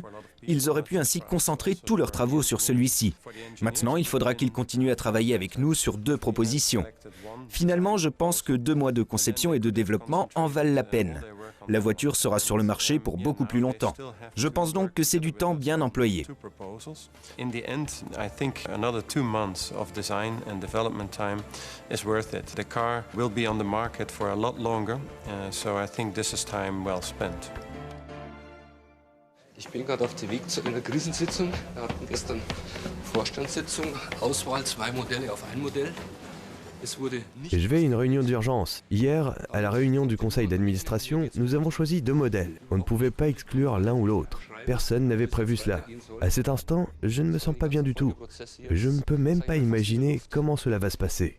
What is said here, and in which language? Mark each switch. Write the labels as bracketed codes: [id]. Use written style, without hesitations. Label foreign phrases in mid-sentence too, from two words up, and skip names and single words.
[fr] Ils auraient pu ainsi concentrer tous leurs travaux sur celui-ci. Maintenant, il faudra qu'ils continuent à travailler avec nous sur 2 propositions. Finalement, je pense que 2 mois de conception et de développement en valent la peine. La voiture sera sur le marché pour beaucoup plus longtemps. Je pense donc que c'est du temps bien employé. [en] In the end, I think another 2 months of design and development time is worth it. The car will be on the market for a lot longer, so I think this is time well spent. [de] Ich bin gerade auf dem Weg zu einer Krisensitzung. Wir hatten gestern Vorstandssitzung, Auswahl 2 Modelle auf ein Modell. [fr] Je vais à une réunion d'urgence. Hier, à la réunion du conseil d'administration, nous avons choisi 2 modèles. On ne pouvait pas exclure l'un ou l'autre. Personne n'avait prévu cela. À cet instant, je ne me sens pas bien du tout. Je ne peux même pas imaginer comment cela va se passer.